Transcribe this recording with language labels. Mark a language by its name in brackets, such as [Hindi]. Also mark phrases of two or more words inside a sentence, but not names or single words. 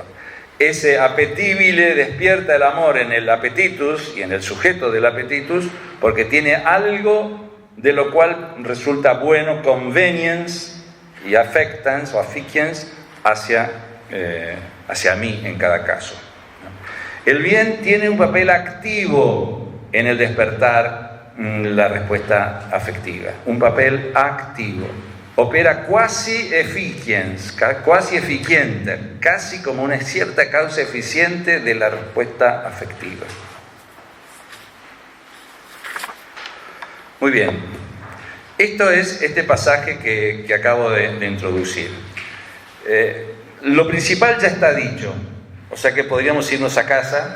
[Spanish] Ese apetibile despierta el amor en el appetitus y en el sujeto del appetitus, porque tiene algo de lo cual resulta bueno, convenience y affectance o afficience hacia mí en cada caso. El bien tiene un papel activo en el despertar la respuesta afectiva, un papel activo. [Latin] Opera quasi efficiente, [Spanish] casi como una cierta causa eficiente de la respuesta afectiva. Muy bien, esto es este pasaje que acabo de introducir. Lo principal ya está dicho, o sea que podríamos irnos a casa.